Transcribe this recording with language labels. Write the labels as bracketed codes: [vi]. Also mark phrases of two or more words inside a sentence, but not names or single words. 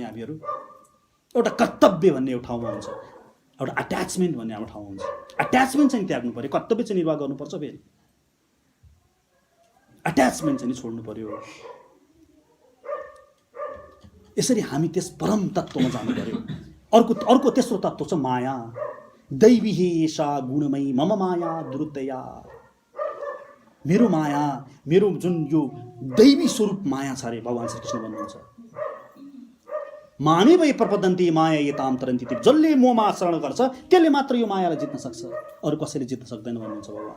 [ne] हामीहरू एउटा कर्तव्य भन्ने एउटा ठाउँमा हुन्छ, एउटा अट्याचमेन्ट भन्ने हाम्रो ठाउँमा हुन्छ। अट्याचमेन्ट चाहिँ त्याग्नु पर्यो, कर्तव्य चाहिँ निर्वाह गर्नुपर्छ, फेरि अट्याचमेन्ट चाहिँ छोड्नु पर्यो। यसरी हामी त्यस परम तत्त्वमा जानु पर्यो। अर्को तेस्रो तत्त्व छ माया। [sa] दैवी हे एषा गुणमयी मम माया दुरुत्तया। [ne] मेरो माया, मेरो जुन यो दैवी स्वरूप माया छ अरे, भगवान श्रीकृष्ण भन्नुहुन्छ [sa] माने भए प्रपदन्ते माया यताम तरन्ति। [ne] जसले मोहमा शरण गर्छ त्यसले मात्र यो मायालाई जित्न सक्छ, अरू कसैले जित्न सक्दैन भन्नुहुन्छ भगवान।